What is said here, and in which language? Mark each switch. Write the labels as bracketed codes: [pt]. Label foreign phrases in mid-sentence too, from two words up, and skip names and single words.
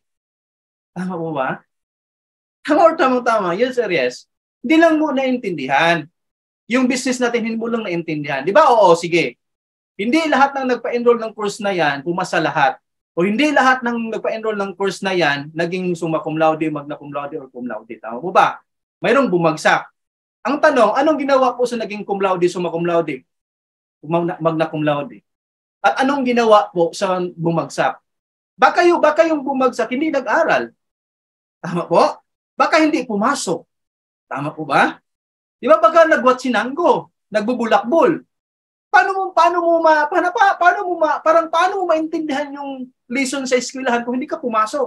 [tl] Tama po ba? Tama. [en] Yes, sir, yes. [tl] Hindi lang mo naintindihan. Yung business natin, hindi mo lang naintindihan. Di ba? Oo, sige. Hindi lahat ng nagpa-enroll ng course na yan, pumasa lahat. O hindi lahat ng nagpa-enroll ng course na yan, naging [la] summa cum laude, magna cum laude, or cum laude. [tl] Tama po ba? Mayroong bumagsak. Ang tanong, anong ginawa po sa naging [la] cum laude, summa cum laude? Magna cum laude. [tl] At anong ginawa po sa bumagsak? Baka yung bumagsak, hindi nag-aral. Tama po? Baka hindi pumasok. Tama po ba? Di ba baka nagwatsinanggo, nagbubulakbol? Paano mo maintindihan yung lesson sa eskwelahan kung hindi ka pumasok?